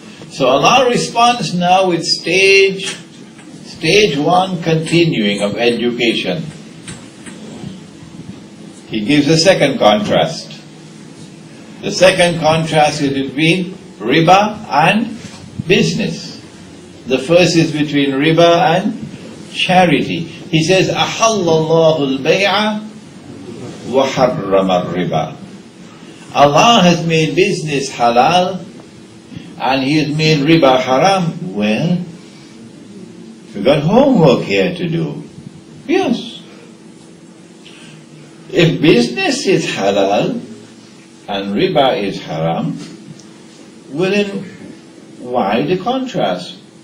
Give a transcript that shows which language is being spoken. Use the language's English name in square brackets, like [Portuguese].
[English] So Allah responds now with stage one continuing of education. He gives a second contrast. The second contrast is between riba and business. The first is between riba and charity. [Arabic] He says, أَحَلَّ اللَّهُ الْبَيْعَ وَحَرَّمَ الرِّبَى. [English] Allah has made business halal and He has made riba haram. Well, we've got homework here to do. Yes. If business is halal and riba is haram, well then, why the contrast?